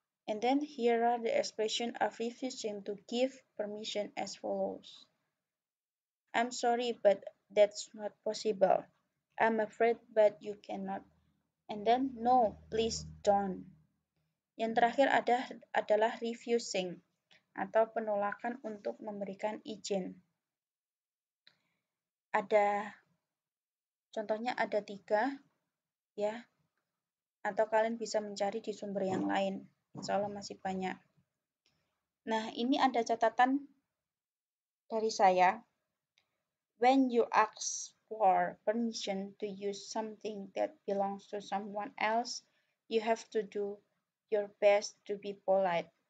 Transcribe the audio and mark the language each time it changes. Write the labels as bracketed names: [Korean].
[English] And then here are the expression of refusing to give permission as follows. I'm sorry, but that's not possible. I'm afraid, but you cannot. And then, no, please don't. [Indonesian] Yang terakhir adalah refusing atau penolakan untuk memberikan izin. Contohnya ada 3 ya. Atau kalian bisa mencari di sumber yang lain. Insya Allah masih banyak. Nah, ini ada catatan dari saya. [English] When you ask for permission to use something that belongs to someone else, you have to do your best to be polite.